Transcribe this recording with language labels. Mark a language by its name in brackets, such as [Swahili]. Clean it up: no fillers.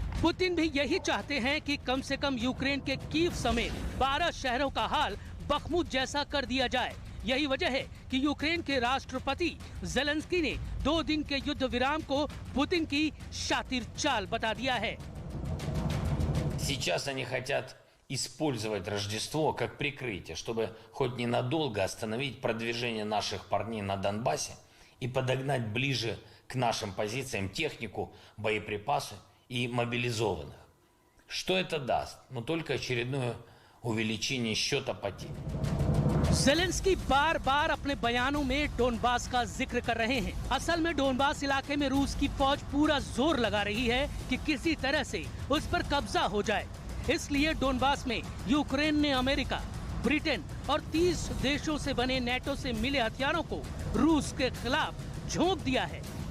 [Hindi] Putin भी यही चाहते हैं कि कम से कम यूक्रेन के कीव समेत 12 शहरों का हाल बखमुत जैसा कर दिया जाए। यही वजह है कि यूक्रेन के राष्ट्रपति ज़ेलेंस्की ने 2 दिन के युद्ध विराम को पुतिन की शातिर चाल बता दिया है। [Russian] Сейчас они хотят использовать Рождество как прикрытие, чтобы хоть ненадолго остановить продвижение наших парней на Донбассе и подогнать ближе к нашим позициям технику, боеприпасы и мобилизованных. Что это даст? Ну, только очередное увеличение счета потерь. [Hindi] ज़ेलेंस्की बार बार अपने बयानों में डोनबास का जिक्र कर रहे हैं। असल में डोनबास इलाके में रूस की फौज पूरा जोर लगा रही है कि किसी तरह से उस पर कब्जा हो जाए। इसलिए डोनबास में यूक्रेन ने अमेरिका, ब्रिटेन और 30 देशों से बने नेटो से मिले हथियारों को रूस के खिलाफ झोंक दिया है।